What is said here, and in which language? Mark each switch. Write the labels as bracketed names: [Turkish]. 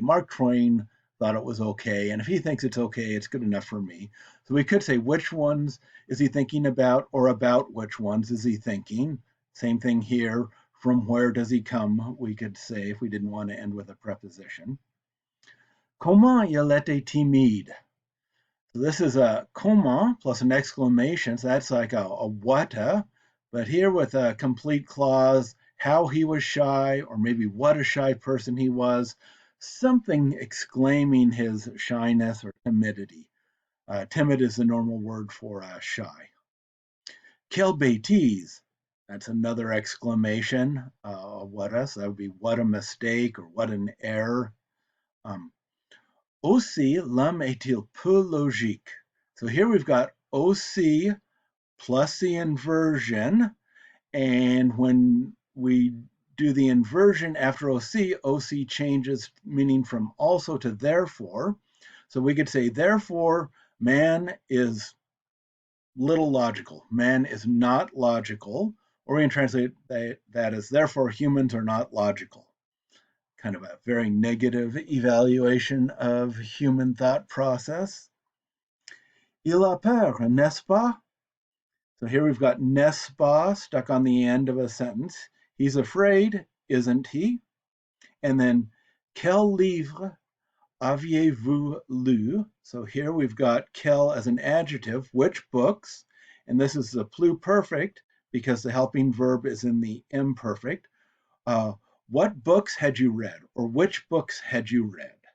[English] Mark Twain thought it was okay, and if he thinks it's okay, it's good enough for me. So we could say, which ones is he thinking about, or about which ones is he thinking? Same thing here. From where does he come? We could say if we didn't want to end with a preposition. [French] Comment il était timide? [English] So this is a comment plus an exclamation, so that's like a what, but here with a complete clause, how he was shy, or maybe what a shy person he was, something exclaiming his shyness or timidity. Timid is the normal word for shy. [French] Quelle bêtise? [English] That's another exclamation. What else? That would be what a mistake or what an error. [French] Aussi, l'homme est-il peu logique? [English] So here we've got aussi plus the inversion. And when we do the inversion after OC changes meaning from also to therefore. So we could say, therefore, man is little logical. Man is not logical. Or we can translate that as, therefore, humans are not logical. Kind of a very negative evaluation of human thought process. [French] Il a peur, n'est-ce pas? [English] So here we've got n'est-ce pas stuck on the end of a sentence. He's afraid, isn't he? And then, [French] quel livre aviez-vous lu? [English] So here we've got quel as an adjective, which books? And this is the pluperfect because the helping verb is in the imperfect. What books had you read, or which books had you read?